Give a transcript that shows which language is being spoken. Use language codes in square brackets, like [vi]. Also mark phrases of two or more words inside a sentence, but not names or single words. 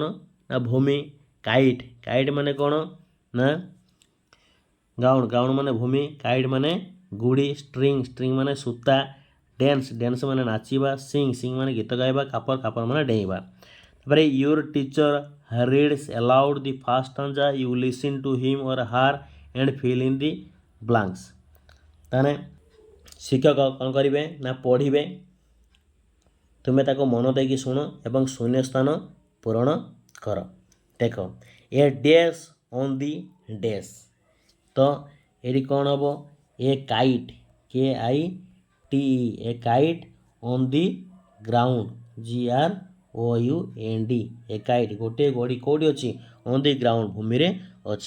[or] ନା ଭୂମି। କାଇଟ୍ ମାନେ କ'ଣ? ନା ଗ୍ରାଉଣ୍ଡ ମାନେ ଭୂମି, କାଇଟ୍ ମାନେ ଗୁଡ଼ି। ଷ୍ଟ୍ରିଙ୍ଗ ମାନେ ସୂତା। ଡ୍ୟାନ୍ସ ମାନେ ନାଚିବା। ସିଂ ମାନେ ଗୀତ ଗାଇବା। କାପର ମାନେ ଡେଇଁବା। [en] ତାପରେ your teacher reads aloud the first stanza, you listen to him or her and fill in the blanks। [or] ତାହେଲେ ଶିକ୍ଷକ କ'ଣ କରିବେ ନା ପଢ଼ିବେ, ତୁମେ ତାକୁ ମନ ଦେଇକି ଶୁଣ ଏବଂ ଶୂନ୍ୟ ସ୍ଥାନ ପୂରଣ କର। ଦେଖ [en] a dash on the dash, [or] ତ ଏଠି କ'ଣ ହେବ, [en] a kite [or] KITE [en] a kite on the ground [or] GROUND [en] a kite [or] ଗୋଟିଏ ଗଡ଼ି କେଉଁଠି ଅଛି, [en] on the ground [or] ଭୂମିରେ ଅଛି।